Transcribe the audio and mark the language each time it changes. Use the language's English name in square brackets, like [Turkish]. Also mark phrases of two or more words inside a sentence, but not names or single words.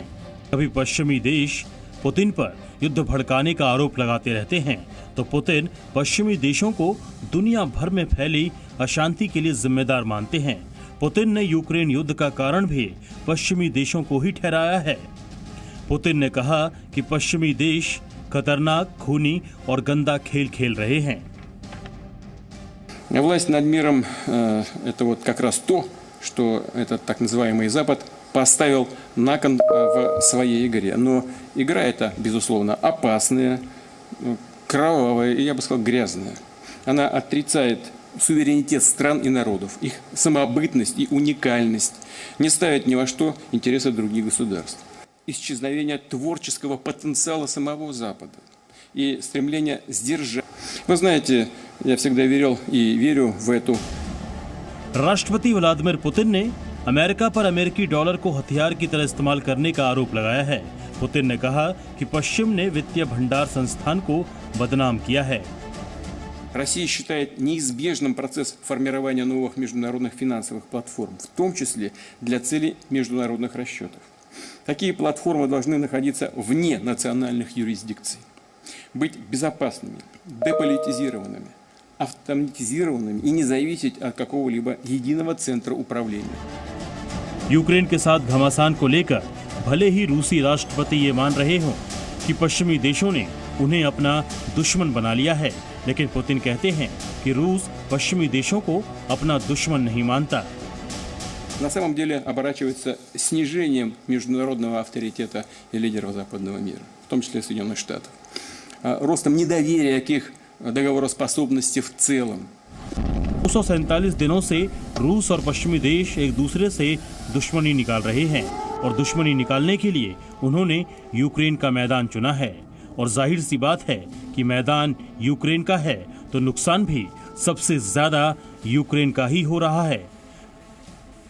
[Hindi] कभी पश्चिमी देश पुतिन पर युद्ध भड़काने का आरोप लगाते रहते हैं, तो पुतिन पश्चिमी देशों को दुनिया भर में फैली अशांति के लिए जिम्मेदार मानते हैं। पुतिन ने यूक्रेन युद्ध का कारण भी पश्चिमी देशों को ही ठहराया है। पुतिन ने कहा कि पश्चिमी देश खतरनाक, खूनी और गंदा खेल खेल रहे हैं। [Russian] Власть над миром это вот как раз то, что этот так называемый Запад поставил на кон в своей игре. Но игра эта, безусловно, опасная, кровавая и, я бы сказал, грязная. Она отрицает суверенитет стран и народов, их самобытность и уникальность, не ставит ни во что интересы других государств. Исчезновение творческого потенциала самого Запада и стремление сдержать. Вы знаете, я всегда верил и верю в эту. [Hindi] राष्ट्रपति व्लादिमीर पुतिन ने अमेरिका पर अमेरिकी डॉलर को हथियार की तरह इस्तेमाल करने का आरोप लगाया है। पुतिन ने कहा कि पश्चिम ने वित्तीय भंडार संस्थान को बदनाम किया है। [Russian] Россия считает неизбежным процесс формирования новых международных финансовых платформ, в том числе для целей международных расчетов. Такие платформы должны находиться вне национальных юрисдикций, быть безопасными, деполитизированными, автоматизированными и не зависеть от какого-либо единого центра управления. [Hindi] यूक्रेन के साथ घमासान को लेकर भले ही रूसी राष्ट्रपति ये मान रहे हों कि पश्चिमी देशों ने उन्हें अपना दुश्मन बना लिया है, लेकिन पुतिन कहते हैं कि रूस पश्चिमी देशों को अपना दुश्मन नहीं मानता। [Russian] На самом деле оборачивается снижением международного авторитета и лидеров западного мира, в том числе Соединенных Штатов, ростом недоверия к их договороспособности в целом. [Hindi] 247 दिनों से रूस और पश्चिमी देश एक दूसरे से दुश्मनी निकाल रहे हैं और दुश्मनी निकालने के लिए उन्होंने यूक्रेन का मैदान चुना है और जाहिर सी बात है कि मैदान यूक्रेन का है तो नुकसान भी सबसे ज्यादा यूक्रेन का ही हो रहा है।